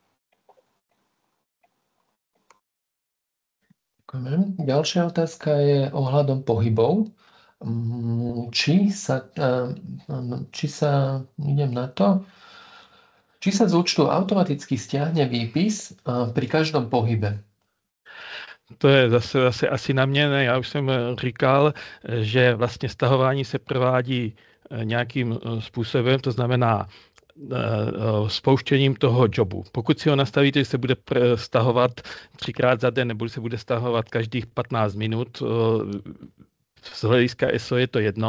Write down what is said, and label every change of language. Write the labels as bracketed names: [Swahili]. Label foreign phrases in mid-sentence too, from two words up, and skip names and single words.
[Slovak] Ďalšia otázka je ohľadom pohybov. Či sa z účtu automaticky stiahne výpis pri každom pohybe? [Czech] To je zase asi na mě. Já už jsem říkal, že vlastně stahování se provádí nějakým způsobem, to znamená spouštěním toho jobu. Pokud si ho nastavíte, že se bude stahovat 3krát za den, nebo se bude stahovat každých 15 minut, z hlediska ESO je to jedno.